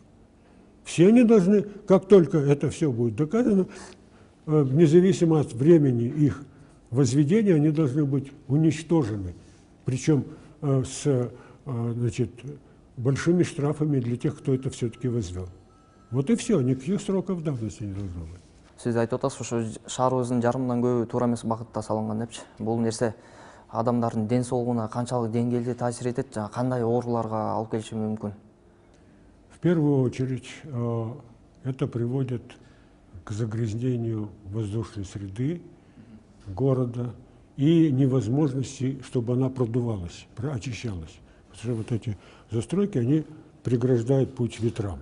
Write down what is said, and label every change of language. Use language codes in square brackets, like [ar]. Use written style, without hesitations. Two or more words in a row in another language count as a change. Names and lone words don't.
[ru] Все они должны, как только это все будет доказано, независимо от времени их возведения, они должны быть уничтожены. Причем с, значит, большими штрафами для тех, кто это все-таки возвел. Вот и все, никаких сроков давности не должно быть. [ky] Сиз айтып атасыз, ошо шаарыбыздын жарымдан көбү туура эмес багытта салынган депчи. Бул нерсе адамдардын ден соолугуна канчалык деңгээлде таасир этет, жана кандай ооруларга алып келиши мүмкүн? [ru] В первую очередь это приводит к загрязнению воздушной среды города и невозможности, чтобы она продувалась, очищалась. Потому что вот эти застройки, они преграждают путь ветрам.